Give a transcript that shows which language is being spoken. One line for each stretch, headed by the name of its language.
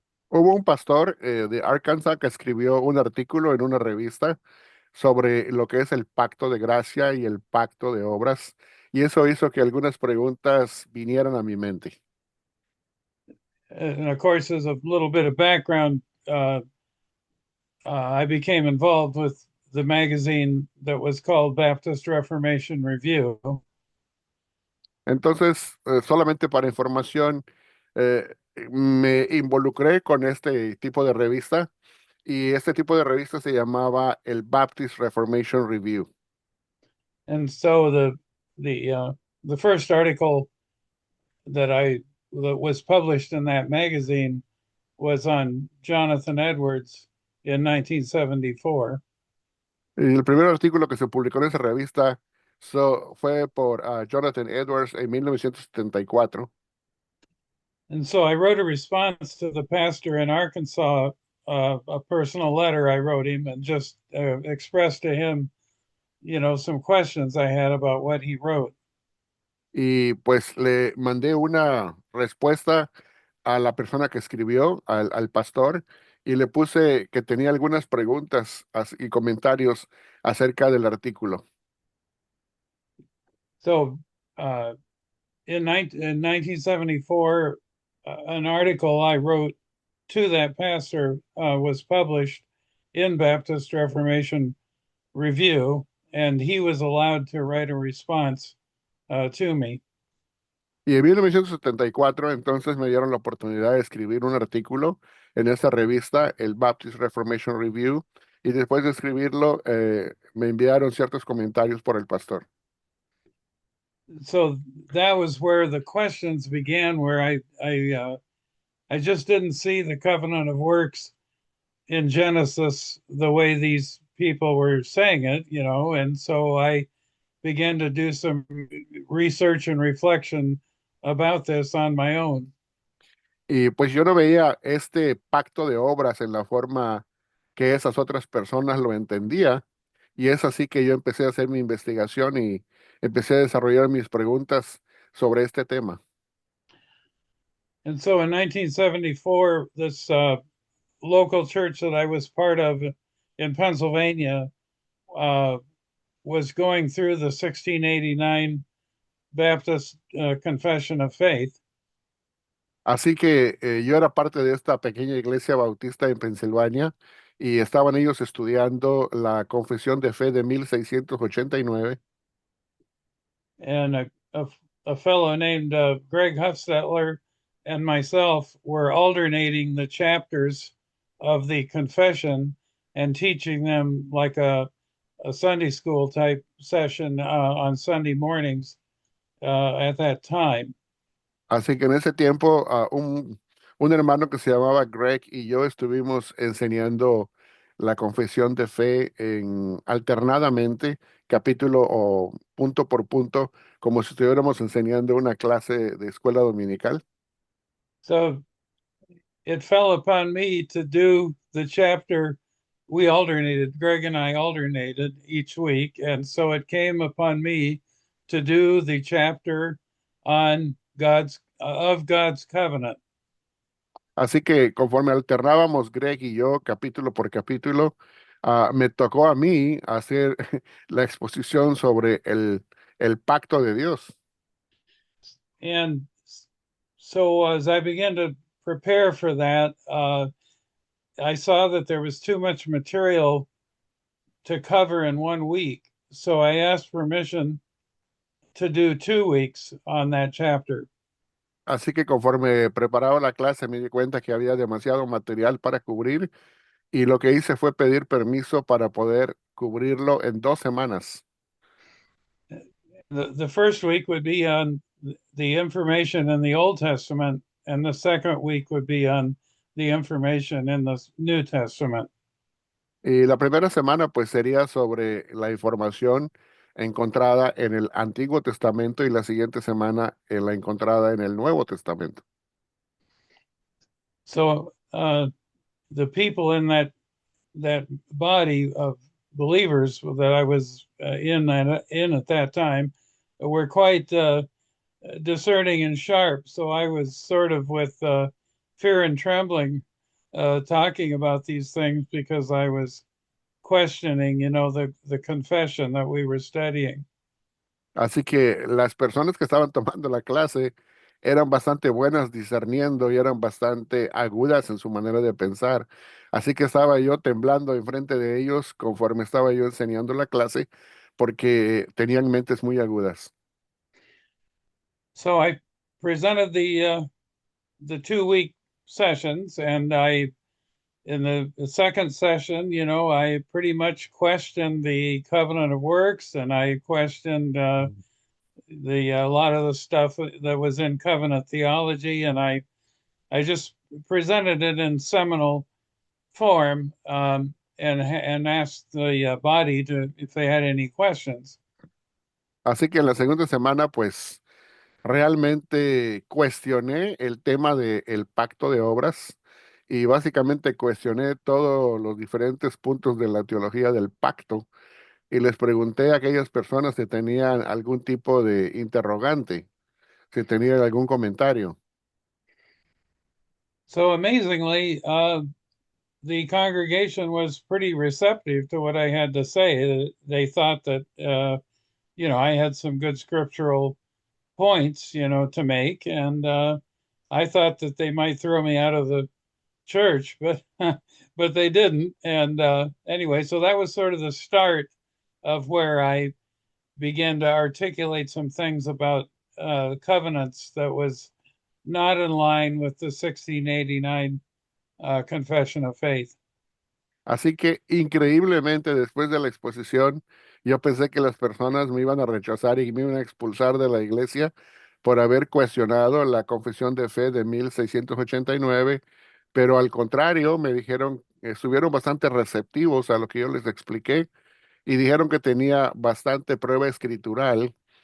Spanish: Hubo un pastor de Arkansas que escribió un artículo en una revista sobre lo que es el pacto de gracia y el pacto de obras, y eso hizo que algunas preguntas vinieran a mi mente.
English: And of course, as a little bit of background, I became involved with the magazine that was called Baptist Reformation Review.
Spanish: Entonces, solamente para información, me involucré con este tipo de revista y este tipo de revista se llamaba el Baptist Reformation Review.
English: And so the first article that was published in that magazine was on Jonathan Edwards in 1974.
Spanish: Y el primer artículo que se publicó en esa revista fue por Jonathan Edwards en 1974.
English: And so I wrote a response to the pastor in Arkansas, a personal letter I wrote him, and just expressed to him, some questions I had about what he wrote.
Spanish: Y pues le mandé una respuesta a la persona que escribió, al pastor, y le puse que tenía algunas preguntas y comentarios acerca del artículo.
English: So uh, in 1974, an article I wrote to that pastor was published in Baptist Reformation Review, and he was allowed to write a response to me.
Spanish: Y en 1974 entonces me dieron la oportunidad de escribir un artículo en esta revista, el Baptist Reformation Review, y después de escribirlo, me enviaron ciertos comentarios por el pastor.
English: So that was where the questions began, where I just didn't see the covenant of works in Genesis the way these people were saying it, and so I began to do some research and reflection about this on my own.
Spanish: Y pues yo no veía este pacto de obras en la forma que esas otras personas lo entendía. Y es así que yo empecé a hacer mi investigación y empecé a desarrollar mis preguntas sobre este tema.
English: And so in 1974, this local church that I was part of in Pennsylvania uh, was going through the 1689 Baptist Confession of Faith.
Spanish: Así que yo era parte de esta pequeña iglesia bautista en Pensilvania y estaban ellos estudiando la Confesión de Fe de 1689.
English: And a fellow named Greg Huffstetler and myself were alternating the chapters of the confession and teaching them like a Sunday school type session on Sunday mornings at that time.
Spanish: Así que en ese tiempo, un hermano que se llamaba Greg y yo estuvimos enseñando la confesión de fe alternadamente, capítulo o punto por punto, como si estuviéramos enseñando una clase de escuela dominical.
English: So it fell upon me to do the chapter. We alternated, Greg and I alternated each week. And so it came upon me to do the chapter on God's covenant.
Spanish: Así que conforme alternábamos Greg y yo, capítulo por capítulo, me tocó a mí hacer la exposición sobre el pacto de Dios.
English: And so as I began to prepare for that, I saw that there was too much material to cover in 1 week. So I asked permission to do 2 weeks on that chapter.
Spanish: Así que conforme preparaba la clase me di cuenta que había demasiado material para cubrir y lo que hice fue pedir permiso para poder cubrirlo en 2 semanas.
English: The first week would be on the information in the Old Testament, and the second week would be on the information in the New Testament.
Spanish: Y la primera semana pues sería sobre la información encontrada en el Antiguo Testamento y la siguiente semana en la encontrada en el Nuevo Testamento.
English: So the people in that body of believers that I was in at that time were quite discerning and sharp. So I was sort of with fear and trembling talking about these things because I was questioning, the confession that we were studying.
Spanish: Así que las personas que estaban tomando la clase eran bastante buenas discerniendo y eran bastante agudas en su manera de pensar. Así que estaba yo temblando enfrente de ellos conforme estaba yo enseñando la clase porque tenían mentes muy agudas.
English: So I presented the 2 week sessions, and in the second session, I pretty much questioned the covenant of works, and I questioned the a lot of the stuff that was in covenant theology, and I just presented it in seminal form, and asked the body to if they had any questions.
Spanish: Así que en la segunda semana, pues realmente cuestioné el tema del pacto de obras y básicamente cuestioné todos los diferentes puntos de la teología del pacto y les pregunté a aquellas personas si tenían algún tipo de interrogante, si tenían algún comentario.
English: So amazingly, the congregation was pretty receptive to what I had to say. They thought that I had some good scriptural points, to make, and I thought that they might throw me out of the church, but but they didn't. And anyway, so that was sort of the start of where I began to articulate some things about covenants that was not in line with the 1689 Confession of Faith.
Spanish: Así que increíblemente después de la exposición, yo pensé que las personas me iban a rechazar y me iban a expulsar de la iglesia por haber cuestionado la confesión de fe de 1689, pero al contrario, me dijeron, estuvieron bastante receptivos a lo que yo les expliqué y dijeron que tenía bastante prueba escritural,